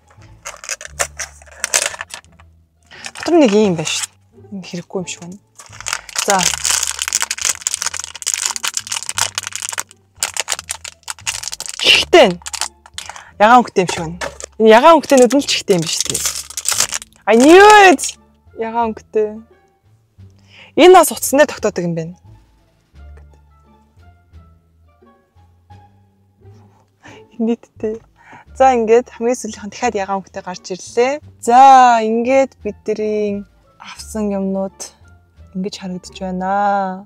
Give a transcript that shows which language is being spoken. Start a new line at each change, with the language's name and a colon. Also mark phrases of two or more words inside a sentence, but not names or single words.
Mongolian: Дотор нэг юм байна шүү. Энэ хэрэггүй юм шиг байна. За. Чихтэй. Ягаан өнгөтэй юм шиг байна. Энэ ягаан өнгөтэй нүдэн л чихтэй юм биш үү?
English: I knew it.
Mongolian: Ягаан өнгөтэй. Энэ бас утсан дээр тогтоодог юм байна. Нийтдээ. За ингээд хамгийн сүүлийнх нь дахиад ягаан өнгөтэй гарч ирлээ. За ингээд бидний авсан юмнууд ингэж харагдаж байна.